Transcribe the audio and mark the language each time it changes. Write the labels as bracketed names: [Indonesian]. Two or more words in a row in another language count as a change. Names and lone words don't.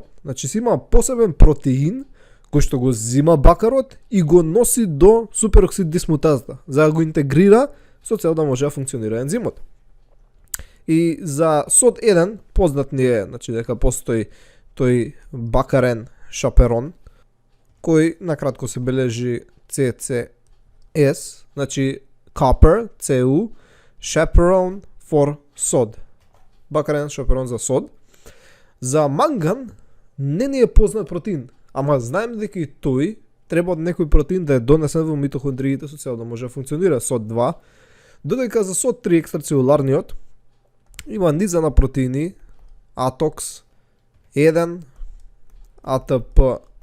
[Macedonian] Значи си има посебен протеин кој што го зима бакарот и го носи до супероксид дисмутазата, за да го интегрира со цел да може да функционира ензимот. И за SOD1 познат ни е, значи дека постои тој бакарен шаперон, кој накратко се бележи CCS, значи [English] copper, CU, chaperone for sod. [Macedonian] Бакарен шаперон за сод. За манган не ни е познат протеин, ама знаеме дека и тој треба од некој протеин да е донесен во митохондриите со цел да може да функционира SOD2, додека за SOD3 екстрацелуларниот има низа на протеини ATOX 1, ATP